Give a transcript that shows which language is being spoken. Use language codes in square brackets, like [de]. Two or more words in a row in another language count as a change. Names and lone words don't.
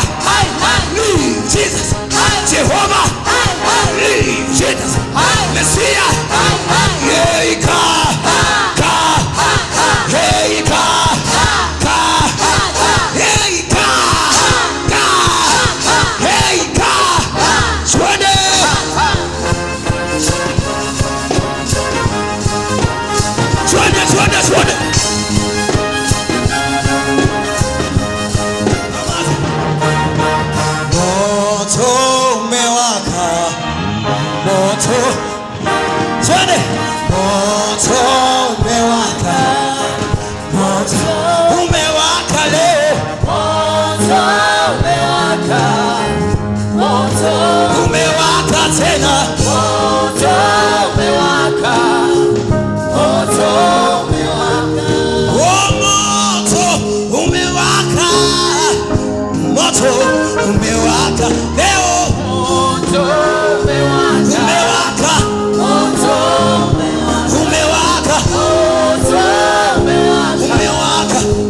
[en] Leave Jesus, Jehovah. Leave Jesus, Messiah. Hey, God, God, hey, God, God, hey, God, God, hey, God. Swede, swede, swede, swede. [sw] Moto umewaka, moto, swede, moto umewaka, moto umewaka leo, umewaka tena, oh, moto umewaka, moto umewaka leo, umewaka, umewaka, umewaka.